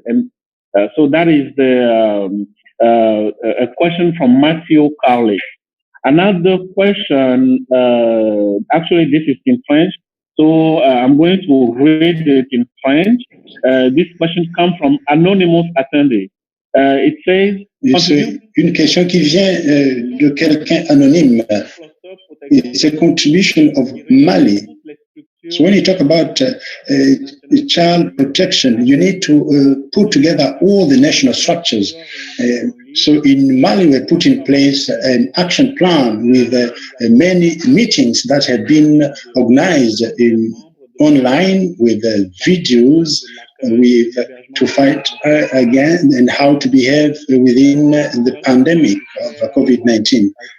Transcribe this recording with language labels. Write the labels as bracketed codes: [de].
[en] And so that is a question from Matthew Carley. Another question, actually this is in French, so I'm going to read it in French. This question comes from Anonymous Attendee. It says... [fr] C'est une question qui vient de quelqu'un anonyme. [en] It's a contribution of Mali. So when you talk about child protection, you need to put together all the national structures. So in Mali, we put in place an action plan with many meetings that have been organized online with videos to fight again and how to behave within the pandemic of COVID-19.